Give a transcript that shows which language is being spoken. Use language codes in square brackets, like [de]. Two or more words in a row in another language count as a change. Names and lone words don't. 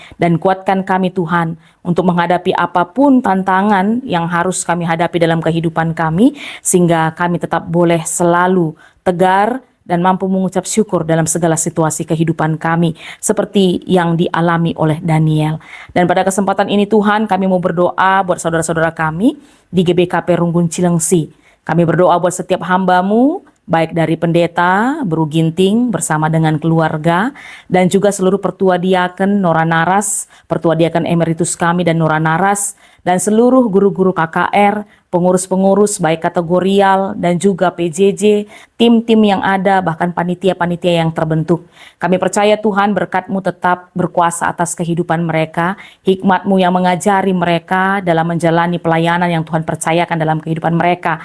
[id] Dan kuatkan kami Tuhan untuk menghadapi apapun tantangan yang harus kami hadapi dalam kehidupan kami, sehingga kami tetap boleh selalu tegar dan mampu mengucap syukur dalam segala situasi kehidupan kami, seperti yang dialami oleh Daniel. Dan pada kesempatan ini Tuhan, kami mau berdoa buat saudara-saudara kami di GBKP Runggun Cilengsi. Kami berdoa buat setiap hamba-Mu, baik dari pendeta, Bro Ginting bersama dengan keluarga, dan juga seluruh pertua diaken Nora Naras, pertua diaken emeritus kami dan Nora Naras, dan seluruh guru-guru KKR, pengurus-pengurus baik kategorial dan juga PJJ, tim-tim yang ada, bahkan panitia-panitia yang terbentuk. Kami percaya Tuhan berkat-Mu tetap berkuasa atas kehidupan mereka, hikmat-Mu yang mengajari mereka dalam menjalani pelayanan yang Tuhan percayakan dalam kehidupan mereka.